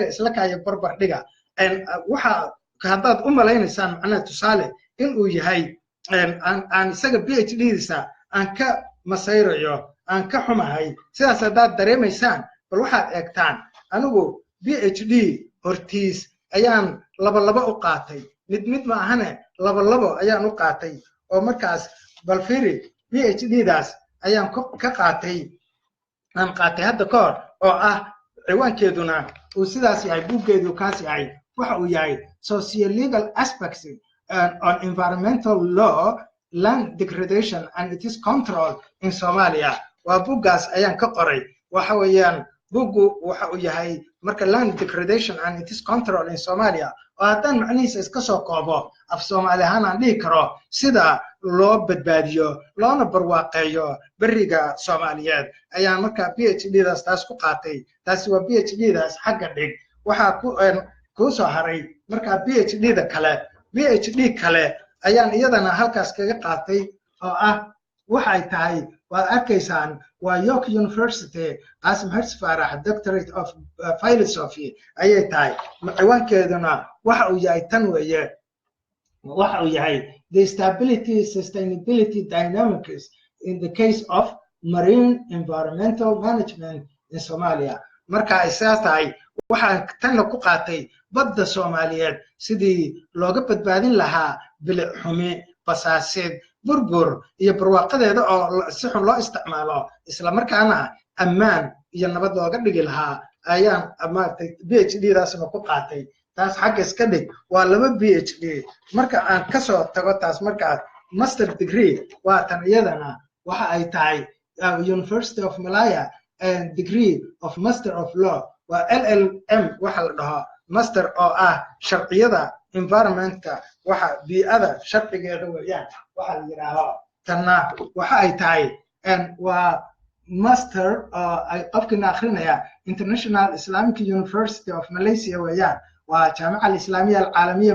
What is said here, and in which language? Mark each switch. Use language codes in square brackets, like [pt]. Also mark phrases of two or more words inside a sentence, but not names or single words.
[so] isla kaayo barbar dhiga waxa haddaad u malaynaysaan macnaha tusaale inuu yahay aan isaga PhD-diisa aan ka masayrayo aan ka xumahay sidaas haddaad dareemaysaan bal waxaad eegtaan anigu PhD hortiis ayaan laba u qaatay mid ma ahane laba ayaan u qaatay oo markaas bal fiiri PhD-daas ayaan ka qaatay aan qaatay hadda ka hor oo ah ciwaankeeduna uu sidaas yahay buuggeedu kaas yahay waxa uu yahay socio-legal aspects on environmental law land degradation and its control in Somalia waa buuggaas ayaan ka qoray waxa weeyaan buuggu waxa uu yahay marka land degradation and its control in Somalia oo haddaan macnihiisa iska soo koobo af Soomaali ahaan aan dhihi karo sida loo badbaadiyo loona barwaaqeeyo beriga Soomaaliyeed ayaan markaa PhD-daas taas ku qaatay taasi waa PhD-daas xagga dhig waxa ku soo haray markaa PhD kale ayaan iyadana halkaas kaga qaatay oo ah waxay tahay waad arkaysaan waa York University Qasim Xirsi Faarax Doctorate of Philosophy ayay tahay ciwaankeeduna waxa uu yahay tan weeye waxa uu yahay the stability sustainability dynamics in the case of marine environmental management in Somalia marka ay sidaas tahay waxaan tanna ku qaatay badda Soomaaliyeed sidii looga badbaadin lahaa bilic xumi basaasid burbur iyo barwaaqadeeda oo si xun loo isticmaalo isla markaana ammaan iyo nabad looga dhigi lahaa ayaan amaatay PhD-daasna ku qaatay taas xagga iska dhig waa 2 PhD marka aan ka soo tago taas marka [en] master degree [so] waa tan iyadana waxa ay tahay University of Malaya and [en] degree of Master of Law [so] waa LLM waxa la dhaho master oo ah sharciyada environmentka waxa bii'ada sharcigeeda weeyaan waxa la yiraahdo tanna waxa ay tahay waa master ay qofkina akhrinaya International Islamic University of Malaysia weeyaan waa jaamacada islaamiga caalamiga